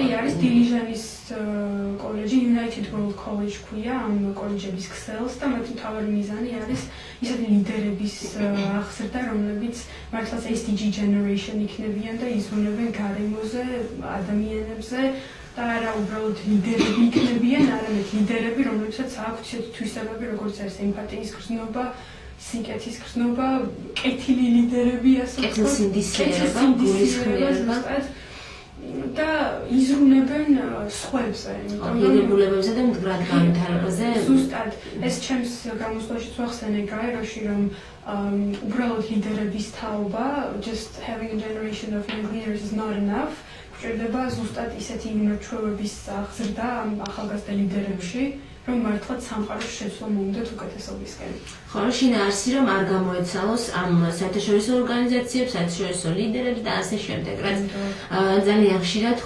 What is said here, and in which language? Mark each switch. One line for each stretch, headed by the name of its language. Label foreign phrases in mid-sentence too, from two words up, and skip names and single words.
Georgian: კი, არის დილიჟანის კოლეჯი, United World College ქვია ამ კოლეჯების ქსელს და მათი მთავარი მიზანი არის ისეთი ლიდერების აღზრდა, რომლებიც მართლაც
English: SDG generation
Georgian: იქნებიან და იზრუნებენ გარემოზე, ადამიანებზე და არა უბრალოდ ლიდერები იქნებიან, არამედ ლიდერები, რომლებსაც აქვთ ისეთი თვისებები, როგორც არის ემპათიის გრძნობა, სიკეთის გრძნობა, კეთილი ლიდერები, ასე ვთქვათ, კეთილსინდისიერება, გულისხმიერება და იზრუნებენ სხვებზე, ღირებულებებზე და მდგრად განვითარებაზე. ზუსტად ეს ჩემს გამოსვლაშიც ვახსენე გაეროში, რომ უბრალოდ ლიდერების თაობა,
English: just having a generation of young leaders is not enough.
Georgian: გვჭირდება ზუსტად ისეთი მიმართულების აღზრდა ამ ახალგაზრდა ლიდერებში, რომ მართლაც სამყაროს შეცვლა მოუნდათ უკეთესობისკენ. ხო, შინაარსი რომ არ გამოეცალოს ამ საერთაშორისო ორგანიზაციებს, საერთაშორისო ლიდერებს და ასე შემდეგ, რაც ძალიან ხშირად